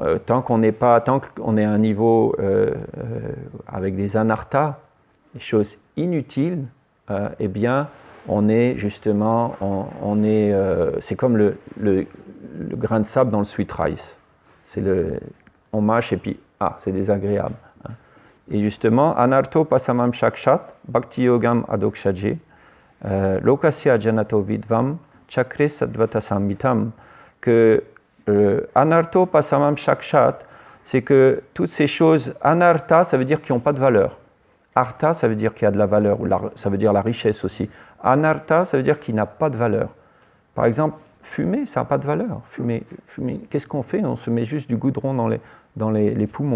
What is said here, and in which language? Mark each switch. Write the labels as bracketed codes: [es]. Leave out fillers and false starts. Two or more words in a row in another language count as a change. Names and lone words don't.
[fr] tant qu'on est à un niveau avec des anarthas, des choses inutiles, eh bien, on est justement... c'est comme le grain de sable dans le [en] sweet rice. [fr] On mâche et puis, c'est désagréable. Et justement, [sa] अनर्थो पशमं साक्षात्, भक्ति योगम् अधोक्षजे, लोकस्य जानतो विद्वं, चक्रे सद्वत संहितम्, que अनर्थो पशमं साक्षात्, [fr] c'est que toutes ces choses, anartha, ça veut dire qu'ils n'ont pas de valeur. Artha, ça veut dire qu'il y a de la valeur, ça veut dire la richesse aussi. Anartha, ça veut dire qu'il n'a pas de valeur. Par exemple, fumer, ça n'a pas de valeur. Fumer, qu'est-ce qu'on fait? On se met juste du goudron dans les poumons.